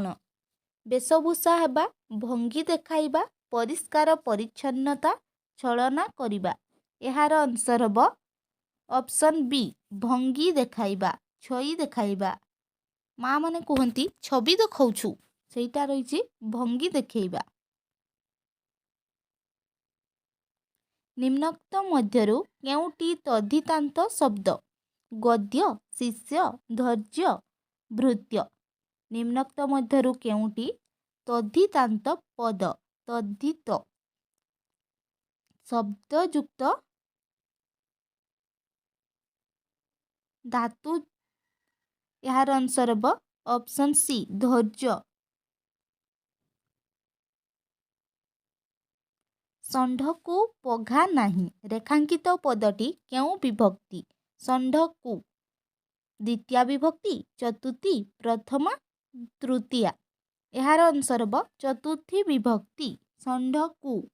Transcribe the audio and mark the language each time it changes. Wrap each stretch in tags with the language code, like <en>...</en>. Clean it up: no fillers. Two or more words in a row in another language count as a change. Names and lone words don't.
<or>ବେଶଭୂଷା ହେବା ଭଙ୍ଗୀ ଦେଖାଇବା ପରିଷ୍କାର ପରିଚ୍ଛନ୍ନତା ଛଳନା କରିବା। ଏହାର ଆନସର ହବ</or> <en>option B</en> <or>ଭଙ୍ଗୀ ଦେଖାଇବା ଛଈ ଦେଖାଇବା। ମାଁ ମାନେ କହନ୍ତି ଛବି ଦେଖାଉଛୁ ସେଟା ରହିଛି ଭଙ୍ଗୀ ଦେଖାଇବା। ନିମ୍ନୋକ୍ତ ମଧ୍ୟରୁ କେଉଁଟି ତଦ୍ଧିତାନ୍ତ ଶବ୍ଦ? ଗଦ୍ୟ ଶିଷ୍ୟ ଧୈର୍ଯ୍ୟ ଭୃତ୍ୟ। ନିମ୍ନୋକ୍ତ ମଧ୍ୟରୁ କେଉଁଟି ତଦ୍ଧିତାନ୍ତ ପଦ? ତଦ୍ଧିତ ଶବ୍ଦଯୁକ୍ତ ଧାତୁ। ଯାର ଆନସର ହବ</or> <en>option C</en> <or>ଧୈର୍ଯ୍ୟ। ଷଣ୍ଢକୁ ପଘା ନାହିଁ ରେଖାଙ୍କିତ ପଦଟି କେଉଁ ବିଭକ୍ତି? ଷଣ୍ଢକୁ ଦ୍ୱିତୀୟା ବିଭକ୍ତି ଚତୁର୍ଥୀ ପ୍ରଥମା ତୃତୀୟା। ଏହାର ଆନସର ହବ ଚତୁର୍ଥୀ ବିଭକ୍ତି ଷଣ୍ଢକୁ।</or>